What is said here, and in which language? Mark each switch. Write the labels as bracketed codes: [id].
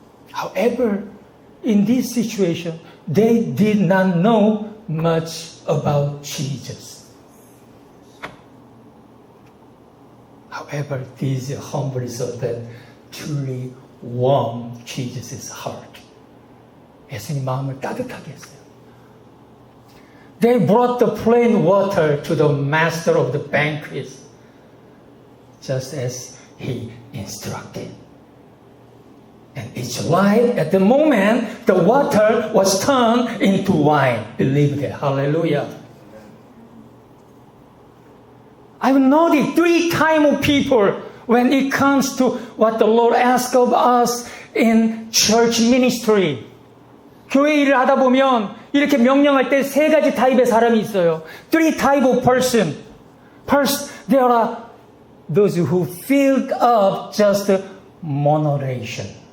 [en] However, in this situation, they did not know much about Jesus. However, these humble servants truly warm Jesus' heart. [ko] 예수님 마음을 따뜻하게 했어요. [en] They brought the plain water to the master of the banquet, just as he instructed. And it's right at the moment the water was turned into wine. Believe that. Hallelujah. I've noticed 3 types of people when it comes to what the Lord asks of us in church ministry. [ko] 교회 일을 하다 보면 이렇게 명령할 때 3가지 타입의 사람이 있어요. [en] 3 type of person. First, there are those who filled up just moderation.